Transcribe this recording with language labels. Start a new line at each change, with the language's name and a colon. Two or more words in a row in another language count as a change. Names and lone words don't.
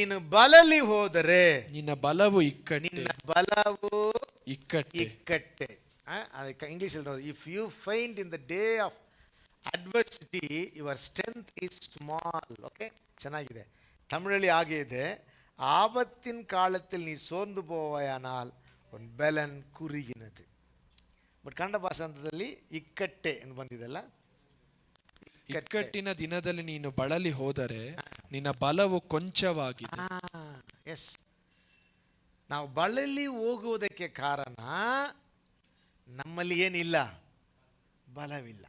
Kannada: ನಿನ್ನ ಬಲವು ಇಕ್ಕಟ್ಟೆ. ಅದಕ್ಕೆ ಇಂಗ್ಲೀಷಲ್ಲಿ ನೋಡಿ,
English: If you find in the day of adversity your strength is small.
Kannada: ಓಕೆ, ಚೆನ್ನಾಗಿದೆ. ತಮಿಳಲ್ಲಿ ಹಾಗೆ ಇದೆ,
Tamil: ஆபத்தின் காலத்தில் நீ சோர்ந்து போவாயானால் உன் பலன் குறுகினது.
Kannada: ಬಟ್ ಕನ್ನಡ ಭಾಷಾಂತದಲ್ಲಿ ಇಕ್ಕಟ್ಟೆ ಎಂದು ಬಂದಿದೆಲ್ಲ. ಇಕ್ಕಟ್ಟಿನ ದಿನದಲ್ಲಿ ನೀನು ಬಳಲಿ ಹೋದರೆ ನಿನ್ನ ಬಲವು ಕೊಂಚವಾಗಿದೆ. ಎಸ್, ನಾವು ಬಳಲಿ ಹೋಗುವುದಕ್ಕೆ ಕಾರಣ ನಮ್ಮಲ್ಲಿ ಏನಿಲ್ಲ, ಬಲವಿಲ್ಲ.